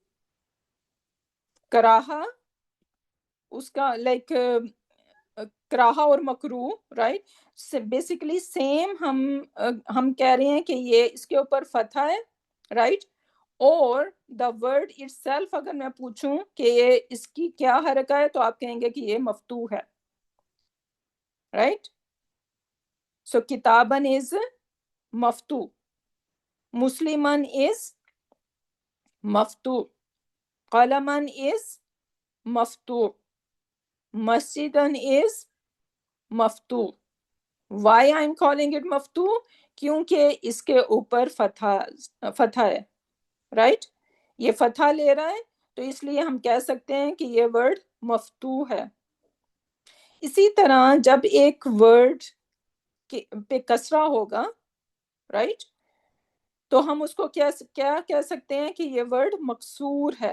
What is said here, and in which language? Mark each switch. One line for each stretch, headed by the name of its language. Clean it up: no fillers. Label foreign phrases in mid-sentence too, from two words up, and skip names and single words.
Urdu: کراہا اس کا لائک کراہا اور مکروہ
English: right basically same.
Urdu: ہم کہہ رہے ہیں کہ یہ اس کے اوپر فتح ہے رائٹ. اور
English: the word itself
Urdu: اگر میں پوچھوں کہ یہ اس کی کیا حرکہ ہے تو آپ کہیں گے کہ یہ مفتوح ہے رائٹ.
English: So kitaban is maftu, musliman is maftu, qalaman is maftu, masjidan is maftu. Why I'm calling it maftu?
Urdu: کیونکہ اس کے اوپر فتح ہے، رائٹ، یہ فتح لے رہا ہے، تو اس لیے ہم کہہ سکتے ہیں کہ یہ ورڈ مفتوح ہے۔ اسی طرح جب ایک ورڈ پہ کسرہ ہوگا، رائٹ، تو ہم اس کو کیا کہہ سکتے ہیں کہ یہ ورڈ مکسور ہے۔